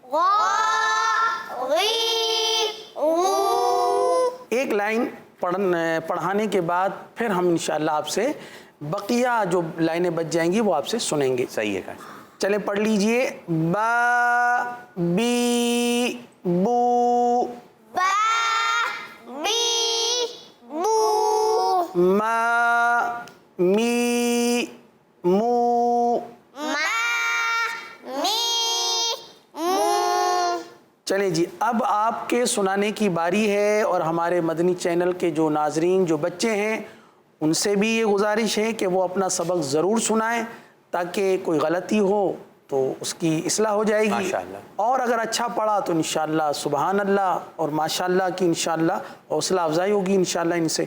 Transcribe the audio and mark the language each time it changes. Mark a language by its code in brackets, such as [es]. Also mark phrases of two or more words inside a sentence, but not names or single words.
[ur] ایک لائن پڑھانے کے بعد پھر ہم انشاءاللہ آپ سے بقیہ جو لائنیں بچ جائیں گی وہ آپ سے سنیں گے. صحیح ہے. چلے پڑھ لیجئے. با بی बू, बा बी बू, मा मी मू। मा मी मू। چلیے جی، اب آپ کے سنانے کی باری ہے اور ہمارے مدنی چینل کے جو ناظرین، جو بچے ہیں، ان سے بھی یہ گزارش ہے کہ وہ اپنا سبق ضرور سنائیں تاکہ کوئی غلطی ہو تو اس کی اصلاح ہو جائے گی. माशाअल्लाह। اور اگر اچھا پڑھا تو ان شاء اللہ [ar] سبحان الله [ur] اور ماشاء اللہ کی ان شاء اللہ حوصلہ افزائی ہوگی ان شاء اللہ ان سے.